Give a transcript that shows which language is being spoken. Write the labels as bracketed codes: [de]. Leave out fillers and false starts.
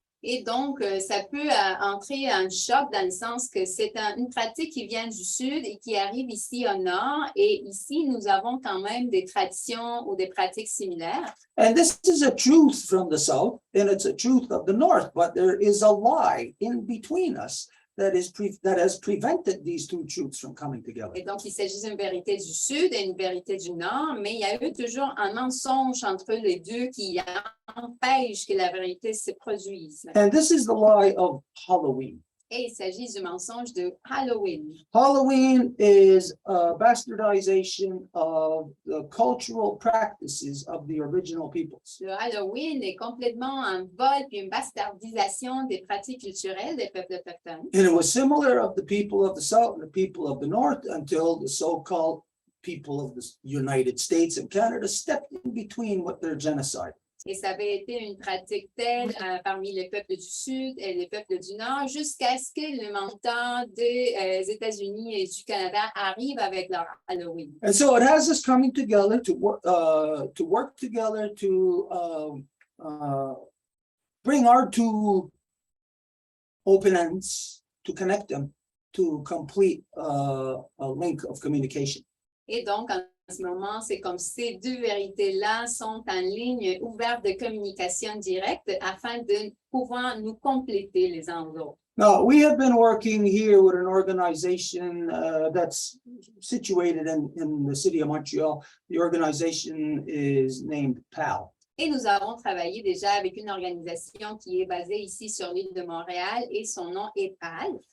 [fr] Et donc, ça peut entrer en choc dans le sens que c'est une pratique qui vient du Sud et qui arrive ici au Nord. Et ici, nous avons quand même des traditions ou des pratiques similaires. [en] And this is a truth from the South, and it's a truth of the North, but there is a lie in between us that has prevented these two truths from coming together. [fr] Et donc, il s'agit d'une vérité du Sud et une vérité du Nord, mais il y a eu toujours un mensonge entre les deux qui empêche que la vérité se produise. [en] And this is the lie of Halloween. [fr] Et il s'agit du mensonge de Halloween. [en] Halloween is a bastardization of the cultural practices of the original peoples. [fr] Le Halloween est complètement un vol puis une bastardisation des pratiques culturelles des peuples autochtones. [en] And it was similar of the people of the South and the people of the North until the so-called people of the United States and Canada stepped in between with their genocide. [fr] Et ça avait été une pratique telle parmi les peuples du Sud et les peuples du Nord jusqu'à ce que le mentor des États-Unis et du Canada arrive avec leur Halloween. [en] And so it has us coming together to work together to bring our two open ends, to connect them, to complete a link of communication. [fr] Et donc, en ce moment, c'est comme ces deux vérités-là sont en ligne ouverte de communication directe afin de pouvoir nous compléter les uns aux autres. [en] Now, we have been working here with an organization that's situated in the city of Montreal. The organization is named PAL. [fr] Et nous avons travaillé déjà avec une organisation qui est basée ici sur l'île de Montréal et son nom est PAL.